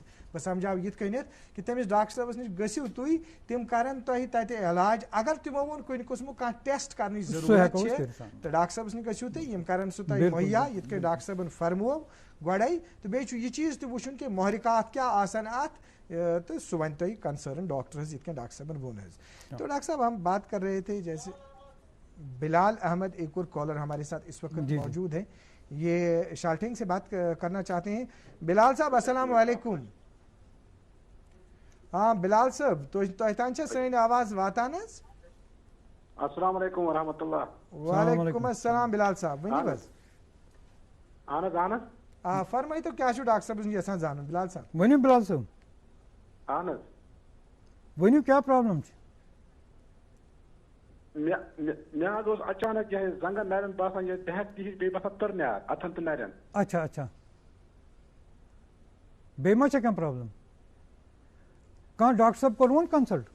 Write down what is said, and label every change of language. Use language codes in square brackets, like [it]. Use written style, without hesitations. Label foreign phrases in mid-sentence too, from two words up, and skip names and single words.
[ks] بہٕ سمجھاو یِتھ کٔنٮ۪تھ کہِ تٔمِس ڈاکٹر صٲبس نِش گٔژھِو تُہۍ, تِم کرن تۄہہِ تتہِ علاج. اگر تِمو ووٚن کُنہِ قٕسمُک کانٛہہ ٹیسٹ کرنٕچ ضروٗرت چھِ تہٕ ڈاکٹر صٲبس نِش گٔژھِو تُہۍ, یِم کرن سُہ تۄہہِ مُہیا یِتھ کٔنۍ ڈاکٹر صٲبن فرموو گۄڈے. تہٕ بیٚیہِ چھُ یہِ چیٖز تہِ وٕچھُن کہِ محرکات کیٛاہ آسن اتھ, تو سُہ ونہِ تۄہہِ کنسرن ڈاکٹر حظ یِتھ کٔنۍ ڈاکٹر صٲبن ووٚن حظ. [ur] تو ڈاکٹر صاحب ہم بات کر رہے تھے جیسے بلال احمد ایک اور کالر ہمارے ساتھ اس وقت موجود ہے, یہ شالٹنگ سے بات کرنا چاہتے ہیں. [ks] بلال صاحب [ar] السلام علیکم. [ks] ہاں بلال صاحب تۄہہِ تام چھا سٲنۍ آواز واتان حظ؟ [ar] السلام علیکم ورحمۃ اللہ. وعلیکم السلام [ks] بلال صاحب ونی بس اہن حظ اہن حظ فرمائی تو کیا ڈاکٹر صاحب یژھان زانُن بلال صاحب. ؤنِو بلال صٲب اہن حظ ؤنِو کیٛاہ پرٛابلم چھِ. مےٚ حظ اوس اچانک یہِ زنٛگن نرٮ۪ن باسان یہِ بےٚ ہِش بیٚیہِ باسان تٕر نیار اَتھن تہٕ نرٮ۪ن. اچھا اچھا بیٚیہِ ما چھےٚ کانٛہہ پرٛابلم کانٛہہ ڈاکٹر صٲب کوٚروُن کنسلٹ.